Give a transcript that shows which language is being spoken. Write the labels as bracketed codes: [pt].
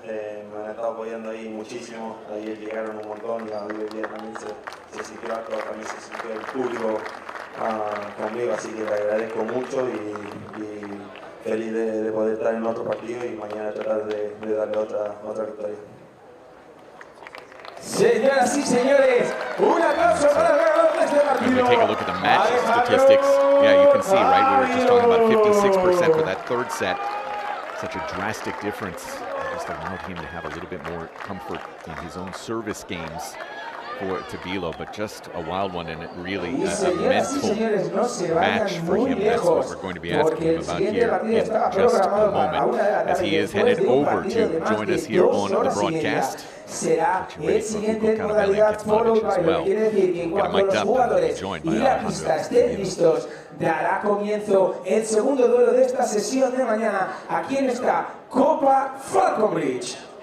[es] Me han estado apoyando ahí muchísimo. Ayer llegaron un montón y hoy día también se sintió harto, también se sintió el público conmigo, así que le agradezco mucho y feliz de poder estar en otro partido y mañana tratar de darle otra victoria. Señoras y señores, un aplauso para el ganador de este partido. [en] When we take a look at the match statistics, yeah, you can see, right, we were just talking about 56% for that third set. Such a drastic difference. It just allowed him to have a little bit more comfort in his own service games for Tabilo, but just a wild one, and it really a mental match for him. That's what we're going to be asking him about here in just a moment, as he is headed over to join us here on the broadcast. [es] Será el siguiente en modalidad followed by, lo que quiere decir que en cuanto los jugadores y la pista estén listos, dará comienzo el segundo duelo de esta sesión de mañana aquí en esta Copa Falconbridge.